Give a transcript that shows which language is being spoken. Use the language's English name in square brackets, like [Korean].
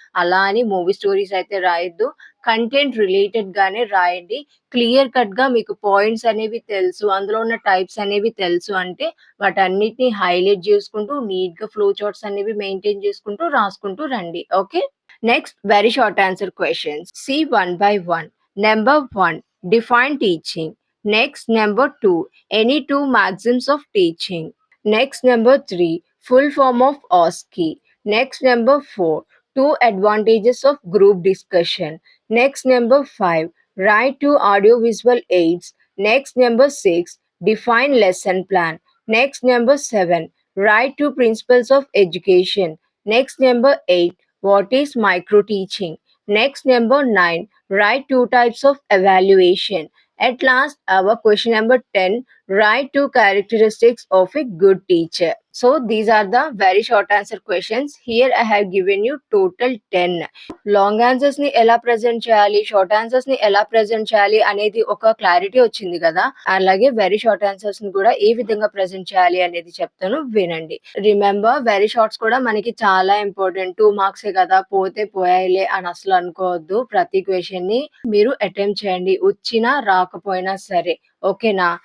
[Telugu] అలా అని movie stories అయితే రాయొద్దు. కంటెంట్ రిలేటెడ్‌గానే రాయండి. క్లియర్ కట్‌గా మీకు పాయింట్స్ అనేవి తెలుసు, అందులో ఉన్న టైప్స్ అనేవి తెలుసు అంటే వాటన్నిటిని హైలైట్ చేసుకుంటూ నీట్‌గా ఫ్లో చార్ట్స్ అనేవి మెయింటైన్ చేసుకుంటూ రాసుకుంటూ రండి. [English] Okay. Next very short answer questions. See one by one. Number 1, define teaching. Next, number 2, any two maxims of teaching. Next, number 3, full form of OSCE. Next, number 4, two advantages of group discussion. Next, number 5, write two audiovisual aids. Next, number 6, define lesson plan. Next, number 7, write two principles of education. Next, number 8, what is micro teaching? Next, number 9, write two types of evaluation. At last, our question number 10, write two characteristics of a good teacher. So, these are the very short answer questions. Here I have given you total 10. [Telugu] Long answers ని ఎలా present చేయాలి, short answers ని ఎలా present చేయాలి అనేది ఒక clarity వచ్చింది కదా. అలాగే వెరీ షార్ట్ ఆన్సర్స్ ని కూడా ఏ విధంగా ప్రెజెంట్ చేయాలి అనేది చెప్తాను, వినండి. రిమెంబర్, వెరీ షార్ట్స్ కూడా మనకి చాలా ఇంపార్టెంట్. 2 మార్క్సే కదా, పోతే పోయాయిలే అని అసలు అనుకోవద్దు. ప్రతి క్వెషన్ ని మీరు అటెంప్ట్ చేయండి, వచ్చినా రాకపోయినా సరే. ఓకేనా?